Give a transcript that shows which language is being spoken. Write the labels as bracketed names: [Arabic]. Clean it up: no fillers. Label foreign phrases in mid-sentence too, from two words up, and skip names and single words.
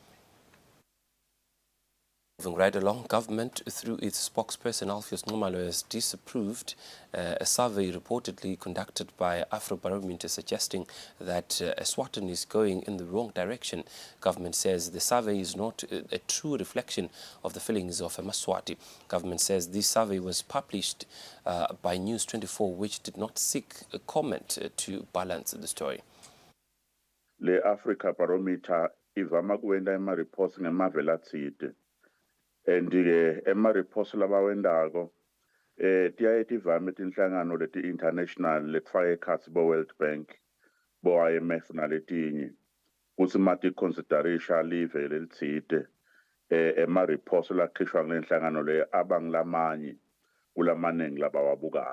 [English] Moving right along, government, through its spokesperson Alpheus Nomalo, has disapproved a survey reportedly conducted by Afrobarometer suggesting that Eswatini is going in the wrong direction. Government says the survey is not a true reflection of the feelings of Maswati. Government says this survey was published by News 24, which did not seek a comment to balance the story. [Swati] Le Africa Barometer ivama kuwenda ema-reports ngemavela athide. And ema-reports labawendako tiyaye tivame tinhlangano leti international lekufaka ekhatsi bo World Bank bo IMF naletinye kutsi mati considerisha live lelitsite ema-reports lakhishwa ngenhlangano le abangilamanye kulamaningi labawabukayo.